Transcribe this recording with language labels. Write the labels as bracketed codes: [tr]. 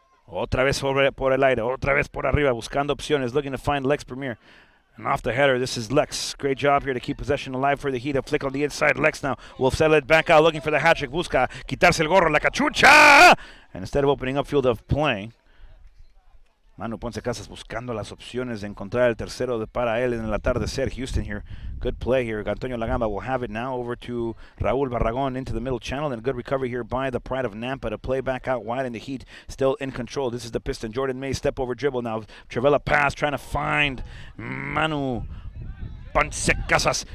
[es] Otra vez por el aire, otra vez por arriba, buscando opciones, [en] looking to find [es] Lex Premier. [en] And off the header, this is Lex. Great job here to keep possession alive for the Heat. A flick on the inside. Lex now will settle it back out, looking for the hat trick. [es] Busca quitarse el gorro, la cachucha! [en] And instead of opening up field of play, [es] Manu Ponce Casas buscando las opciones de encontrar el tercero para él en el atardecer. [en] Houston here, good play here. Antonio Lagamba will have it now over to Raul Barragon into the middle channel. And a good recovery here by the Pride of Nampa to play back out wide, in the Heat still in control. This is the Piston. Jordan May step over dribble now. Travella pass trying to find Manu Ponce Casas.